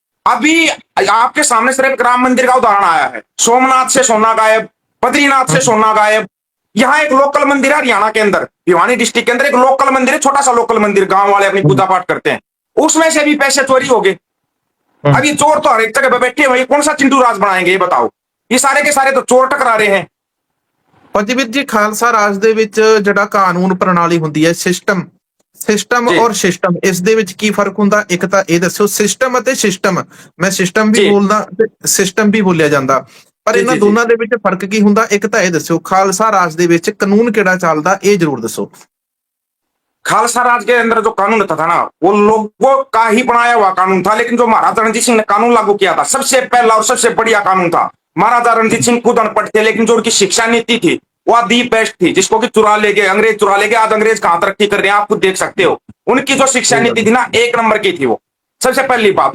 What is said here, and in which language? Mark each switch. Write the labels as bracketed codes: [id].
[hi] अभी आपके सामने सिर्फ राम मंदिर का उदाहरण आया है। सोमनाथ से सोना गायब, बद्रीनाथ से सोना गायब। यहाँ एक लोकल मंदिर है हरियाणा के अंदर, भिवानी डिस्ट्रिक्ट के अंदर एक लोकल मंदिर है, छोटा सा लोकल मंदिर, गांव वाले अपनी पूजा पाठ करते हैं, उसमें से भी पैसे चोरी हो गए। अब ये चोर तो हर एक जगह पे बैठे हुए, कौन सा चिंटू राज बनाएंगे ये बताओ? ये सारे के सारे तो चोर टकरा रहे हैं। [pa] ਫੌਜੀ ਵੀਰ ਜੀ, ਖਾਲਸਾ ਰਾਜ ਦੇ ਵਿੱਚ ਜਿਹੜਾ ਕਾਨੂੰਨ ਪ੍ਰਣਾਲੀ ਹੁੰਦੀ ਹੈ, ਸਿਸਟਮ ਔਰ ਸਿਸਟਮ, ਇਸ ਦੇ ਵਿੱਚ ਕੀ ਫਰਕ ਹੁੰਦਾ? ਇੱਕ ਤਾਂ ਇਹ ਦੱਸਿਓ, ਸਿਸਟਮ ਅਤੇ ਸਿਸਟਮ। ਮੈਂ ਸਿਸਟਮ ਵੀ ਬੋਲਦਾ ਤੇ ਸਿਸਟਮ ਵੀ ਬੋਲਿਆ ਜਾਂਦਾ, ਪਰ ਇਹਨਾਂ ਦੋਨਾਂ ਦੇ ਵਿੱਚ ਫਰਕ ਕੀ ਹੁੰਦਾ? ਇੱਕ ਤਾਂ ਇਹ ਦੱਸਿਓ, ਖਾਲਸਾ ਰਾਜ ਦੇ ਵਿੱਚ ਕਾਨੂੰਨ ਕਿਹੜਾ ਚੱਲਦਾ, ਇਹ ਜ਼ਰੂਰ ਦੱਸੋ। [hi] खालसा राज के अंदर जो कानून था ना, वो लोगों का ही बनाया हुआ कानून था, लेकिन जो महाराजा रणजीत सिंह ने कानून लागू किया था, सबसे पहला और सबसे बढ़िया कानून था। महाराजा रणजीत सिंह खुद अनपढ़ थे, लेकिन जो उनकी शिक्षा नीति थी वो [en] the best [hi] थी, जिसको कि चुरा ले गए अंग्रेज, चुरा ले गए। आज अंग्रेज कहां तरक्की कर रहे हैं आप खुद देख सकते हो। उनकी जो शिक्षा नीति थी ना, एक नंबर की थी वो, सबसे पहली बात।